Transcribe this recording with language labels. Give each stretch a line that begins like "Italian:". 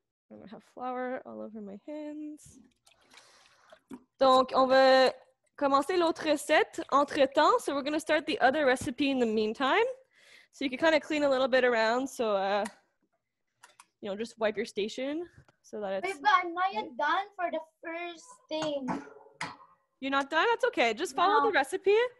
English: I'm gonna have flour all over my hands.
French: Donc, on va commencer l'autre recette entre-temps.
English: So we're going to start the other recipe in the meantime. So you can kind of clean a little bit around. So, you know, just wipe your station so that it's... Wait, but I'm not yet done for the first thing. You're not done? That's okay. Just follow the recipe.